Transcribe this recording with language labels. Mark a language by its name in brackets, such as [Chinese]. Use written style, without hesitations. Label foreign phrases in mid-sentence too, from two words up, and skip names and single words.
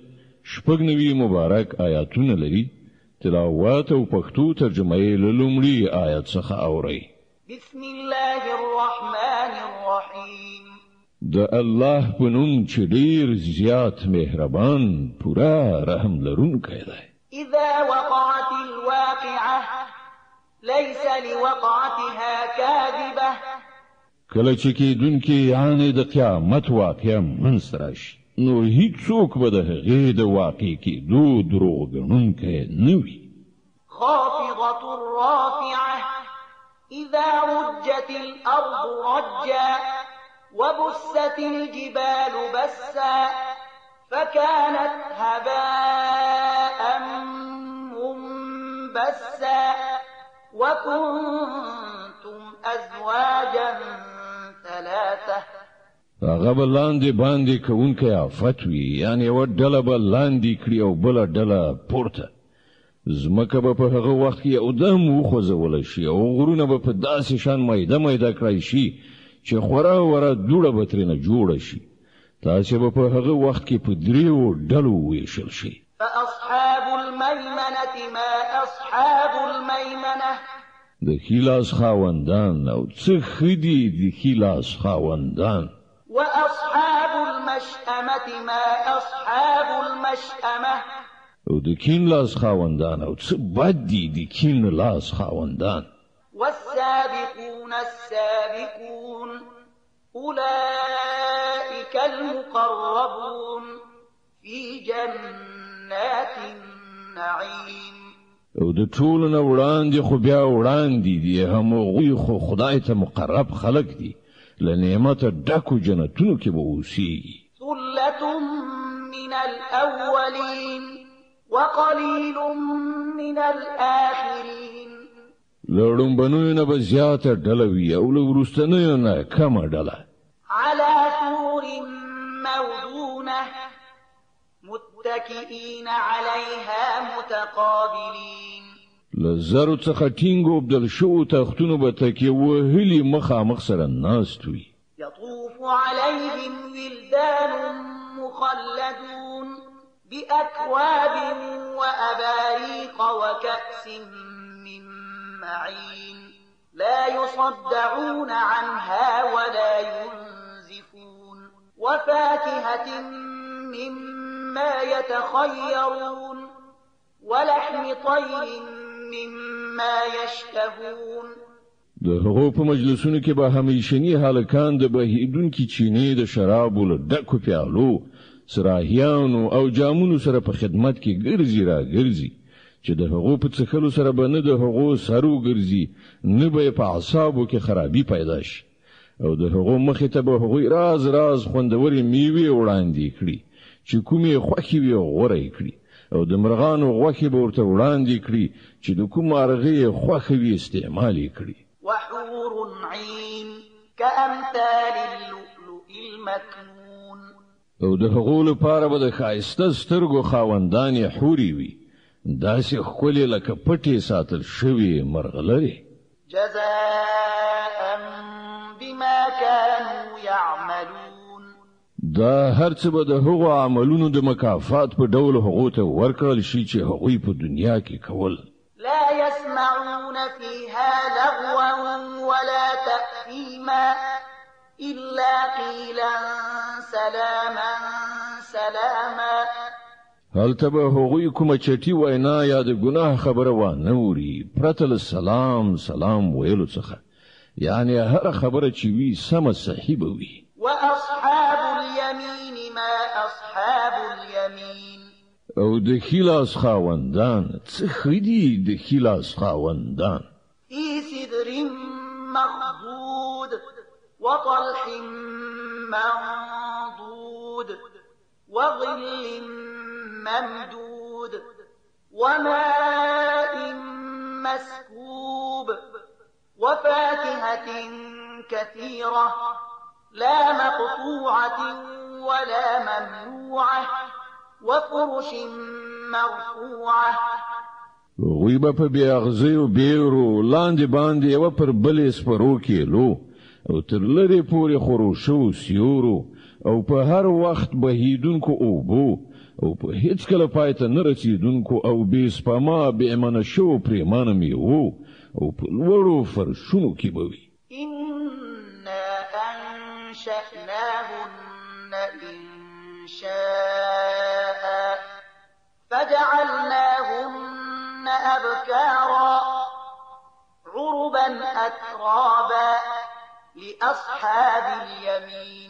[Pashto] شپږ نوي مبارک آیاتونه لري. تلاوت او پښتو ترجمه یې له لومړي آیت څخه اورئ. [Arabic] بسم الله الرحمن الرحیم. [Pashto] د الله په نوم چې ډېر زیات مهربان پورا رحم لرونکی دی. [Arabic] اذا وقعت الواقعه ليس لوقعتها كاذبه. [Pashto] کله چې کېدونکې یعنې د قیامت واقعه منځته راشي نو هیڅوک به د هغې د واقع کېدو دروغ ګڼونکی نه وي. [Arabic] خافضة رافعة اذا رجت الارض رجا وبست الجبال بسا فكانت هباء منبسا وكنتم ازواجا ثلاثة. [Pashto] هغه بلاندې باندې کوونکی آفت وي، یعنی یو ډله به لاندې کړي او بله ډله پورته. ځمکه به په هغه وخت کې یو دم وخوځولی شي او غرونه به په داسې شان میده میده کړی شي چې خورا وره دوړه به ترېنه جوړه شي. تاسې به په هغه وخت کې په دریو ډلو وویشل شي. [Arabic] فاصحاب الميمنة ما اصحاب الميمنة. [Pashto] د ښي لاس خاوندان او څه ښه دي د ښي لاس خاوندان. [Arabic] واصحاب المشأمة ما اصحاب المشأمة. [Pashto] او د کین لاس خاوندان او څه بد دي د کین لاس خاوندان. [Arabic] والسابقون السابقون أولئك المقربون في جنات النعيم. [Pashto] او د ټولو نه وړاندې خو بیا وړاندې دي همغوی خو خدای ته مقرب خلق دي، له نعمته ډکو جنتونو کې به اوسېږي. [Arabic] ثلة من الأولين وقليل من الآخرين. [Pashto] له ړومبنیو نه به زیاته ډله وي او له وروستنیو نه کمه ډله. [Arabic] على سور موضونة متكئين عليها متقابلين. [Pashto] له زرو څخه ټینګو بدل شو تختونو به تکیه وهلي مخامخ سره ناست وي. [Arabic] يطوف عليهم ولدان مخلدون بأكواب وأباريق وكأس من معين لا يصدعون عنها ولا ينزفون وفاكهة مما يتخيرون ولحم طير مما يشتهون. [Pashto] د هغو په مجلسونو کې به همیشني هلکان د بهیدونکي چینې د شرابو له ډکو پیالو سراهیانو او جامونو سره په خدمت کې ګرځي را ګرځي چې د هغو په څښلو سره به نه د هغو سرو ګرځي نه به په اعصابو کې خرابي پیدا شي. او د هغو مخې ته به هغوی راز راز خوندورې میوې وړاندې کړي چې کومې خوښې وي غوره یې کړي او د مرغانو غوښې به ورته وړاندې کړي چې د کوم مرغې خوښه وي استعمال یې کړي. [Arabic] وحور عين كأمثال اللؤلؤ المكنون. [Pashto] او د هغو لپاره به د ښایسته سترګو خاوندانې حورې وي، داسې ښکلې لکه پټې ساتل شوي مرغلرې. [Arabic] جزاء بما كانوا يعملون. [Pashto] دا هر څه به د هغو عملونو د مکافات په ډول هغو ته ورکړل شي چې هغوی په دنیا کې کول. [Arabic] لا يسمعون فيها لغوا ولا تأثيما إلا قيلا سلاما سلاما. [Pashto] هلته به هغوی کومه چټي وینا یا د ګناه خبره وانه اوري پرته له [Arabic] سلام سلام [Pashto] ویلو څخه، یعنی هر خبره چې وي سمه صحیح به وي. [Arabic] وأصحاب اليمين ما أصحاب اليمين. [Pashto] او د ښي لاس خاوندان څه ښه دي د ښي لاس خاوندان. [Arabic] في سدر مخضود وطلح منضود وظل ممدود وماء مسكوب وفاكهة كثيرة لا مقطوعة ولا ممنوعة وفرش مرفوعة. [Pashto] هغوی به په بیاغزیو بیرو لاندې باندې یو پر بلې سپرو کېلو او تر لرې پورې خروشو سیورو او په هر وخت بهیدونکو اوبو او په هیڅ کله پای ته نه رسیدونکو او بې سپما بې امانه شو پرېمانه میوو او په لوړو فرشونو کې به وي. [Arabic] إنا أنشأناهن إنشاء فجعلناهن أبكارا عربا أترابا لأصحاب اليمين.